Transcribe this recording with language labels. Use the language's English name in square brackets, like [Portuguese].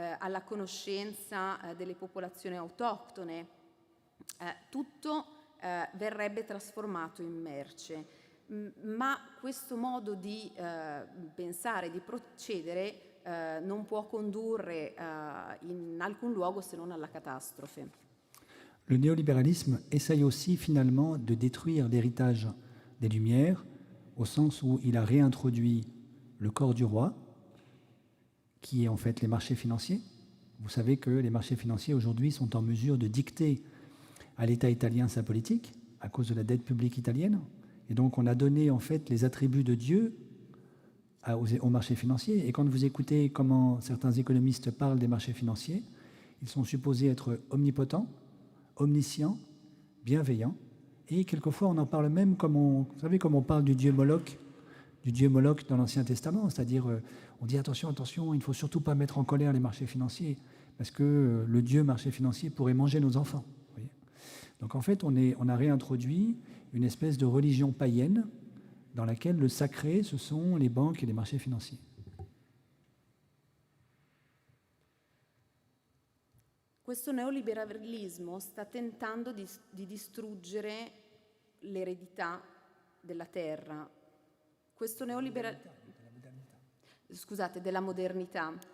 [Italian] alla conoscenza delle popolazioni autoctone, tutto verrebbe trasformato in merce. Ma questo modo di pensare, di procedere, non può condurre in alcun luogo se non alla catastrofe. [French] Le néolibéralisme essaye aussi finalement de détruire l'héritage des Lumières, au sens où il a réintroduit le corps du roi, qui est en fait les marchés financiers. Vous savez que les marchés financiers aujourd'hui sont en mesure de dicter à l'État italien sa politique à cause de la dette publique italienne. Et donc on a donné en fait les attributs de Dieu aux marchés financiers. Et quand vous écoutez comment certains économistes parlent des marchés financiers, ils sont supposés être omnipotents, omniscients, bienveillants. Et quelquefois on en parle même comme vous savez, comme on parle du dieu Moloch dans l'Ancien Testament, c'est-à-dire on dit attention, il ne faut surtout pas mettre en colère les marchés financiers, parce que le dieu marché financier pourrait manger nos enfants. Vous voyez. Donc en fait, on a réintroduit une espèce de religion païenne dans laquelle le sacré, ce sont les banques et les marchés financiers. [Italian] Questo neoliberalismo sta tentando di distruggere l'eredità della terra. Questo della modernità.